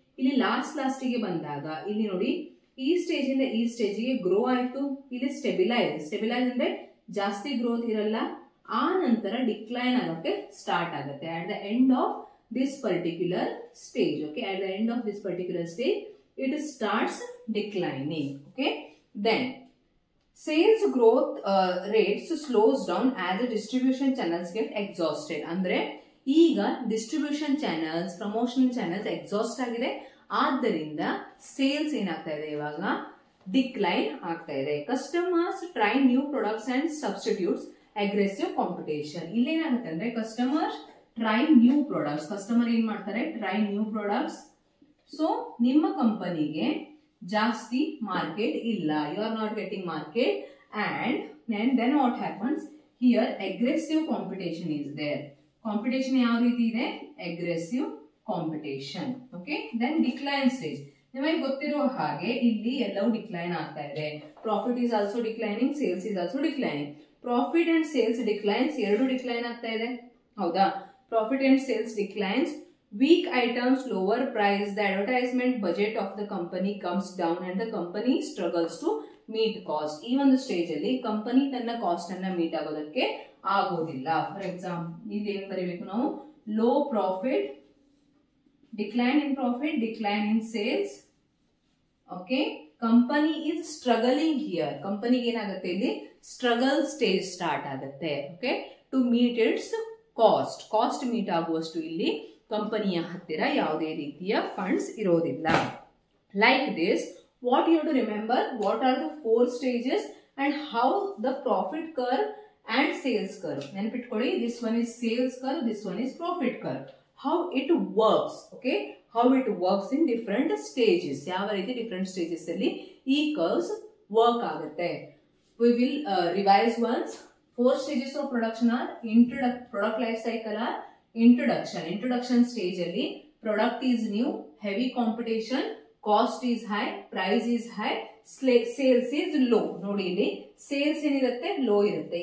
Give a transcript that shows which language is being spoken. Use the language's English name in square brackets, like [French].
[Kannada] ಇಲ್ಲಿ ಲಾಸ್ಟಿಗೆ ಬಂದಾಗ ಇಲ್ಲಿ ನೋಡಿ, ಈ ಸ್ಟೇಜ್ ಇಂದ ಈ ಸ್ಟೇಜ್ಗೆ ಗ್ರೋ ಆಯ್ತು, ಇಲ್ಲಿ ಸ್ಟೆಬಿಲೈಸ್ ಅಂದ್ರೆ ಜಾಸ್ತಿ ಗ್ರೋತ್ ಇರಲ್ಲ, ಆ ನಂತರ ಡಿಕ್ಲೈನ್ ಆಗೋಕೆ ಸ್ಟಾರ್ಟ್ ಆಗುತ್ತೆ [English] At the end of this particular stage. Okay, at the end of this particular stage it starts declining. Okay, then sales growth rates slows down as the distribution channels get exhausted. [Kannada] ಅಂದ್ರೆ ಈಗ distribution channels, promotional channels exhaust ಆಗಿದೆ, ಆದ್ದರಿಂದ sales ಏನಾಗ್ತಾ ಇದೆ, ಇವಾಗ decline ಆಗ್ತಾ ಇದೆ. [English] Customers try new products and substitutes aggressive competition. [Kannada] ಇಲ್ಲೇನಾಗುತ್ತೆ ಅಂದ್ರೆ [English] customers try new products, customer [Kannada] ಏನ್ ಮಾಡ್ತಾರೆ, [English] Try new products. So [Kannada] ನಿಮ್ಮ ಕಂಪನಿಗೆ ಜಾಸ್ತಿ ಮಾರ್ಕೆಟ್ ಇಲ್ಲ, [English] You are not getting market, and then what happens here, aggressive competition is there. [Kannada] Competition ಯಾವ ರೀತಿ ಇದೆ, aggressive competition. [English] Okay, then decline stage. [Kannada] ನಿಮಗೆ ಗೊತ್ತಿರೋ ಹಾಗೆ ಇಲ್ಲಿ ಎಲ್ಲವೂ ಡಿಕ್ಲೈನ್ ಆಗ್ತಾ ಇದೆ. [English] Profit is also declining, sales is also declining. Profit and sales declines, [Kannada] ಎರಡು ಡಿಕ್ಲೈನ್ ಆಗ್ತಾ ಇದೆ. [English] ಹೌದಾ, profit and sales declines. Weak items, lower price, the advertisement budget of the company comes down and the company struggles to meet cost. [Kannada] ಈ ಒಂದು stage ಅಲ್ಲಿ company ತನ್ನ cost ಅನ್ನ meet ಆಗೋದಕ್ಕೆ ಆಗೋದಿಲ್ಲ. [English] for example [Kannada] ಇಲ್ಲಿ ಏನ್ ಬರೀಬೇಕು ನಾವು, [English] Low profit, decline in profit, decline in sales. [Kannada] Okay, [English] Company is struggling here. [Kannada] ಕಂಪನಿಗೆ ಏನಾಗುತ್ತೆ, ಇಲ್ಲಿ ಸ್ಟ್ರಗಲ್ ಸ್ಟೇಜ್ ಸ್ಟಾರ್ಟ್ ಆಗುತ್ತೆ. Okay, to meet it's cost meet ಆಗುವಷ್ಟು ಇಲ್ಲಿ ಕಂಪನಿಯ ಹತ್ತಿರ ಯಾವುದೇ ರೀತಿಯ ಫಂಡ್ಸ್ ಇರೋದಿಲ್ಲ. [English] Like this, what you have to remember, what are the 4 stages and how the profit curve and sales curve. ನೆನಪಿಟ್ಕೊಳ್ಳಿ, this one is sales curve, this one is profit curve. How it works. Okay, how it works in different stages. [Kannada] ಯಾವ ರೀತಿ [English] different stages [Kannada] ಅಲ್ಲಿ ಈ curves work ಆಗುತ್ತೆ. [English] We will revise once. 4 stages of production are product life cycle are introduction. Introduction stage ಅಲ್ಲಿ product is new, heavy competition, cost is high, price is high, sales is low. [Kannada] ನೋಡಿ ಇಲ್ಲಿ sales ಏನಿರುತ್ತೆ low ಇರುತ್ತೆ.